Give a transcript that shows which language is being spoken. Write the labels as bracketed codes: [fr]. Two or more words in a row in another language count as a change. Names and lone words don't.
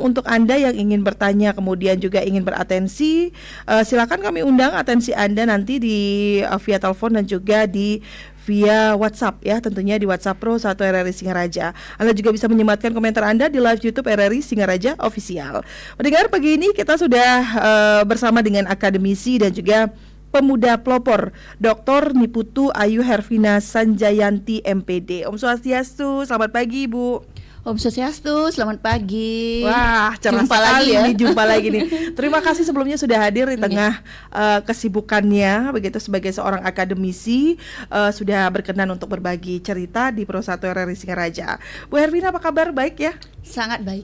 [id] Untuk Anda yang ingin bertanya kemudian juga ingin beratensi, silakan kami undang atensi Anda nanti di via telepon dan juga di via WhatsApp ya, tentunya di WhatsApp Pro 1 RRI Singaraja. Anda juga bisa menyematkan komentar Anda di live YouTube RRI Singaraja Official. Mendengar pagi ini kita sudah bersama dengan akademisi dan juga pemuda pelopor Dr. Niputu Ayu Hervina Sanjayanti MPD. [ban] Om Swastiastu, [id] selamat pagi Ibu. [ban] Om Swastiastu, [id] selamat pagi. Wah, cerah Jumpa sekali lagi ya. nih, jumpa lagi nih. Terima kasih sebelumnya sudah hadir di tengah kesibukannya begitu sebagai seorang akademisi, sudah berkenan untuk berbagi cerita di Pro 1 RRI Singaraja. Bu Hervina, apa kabar? Baik ya? Sangat baik.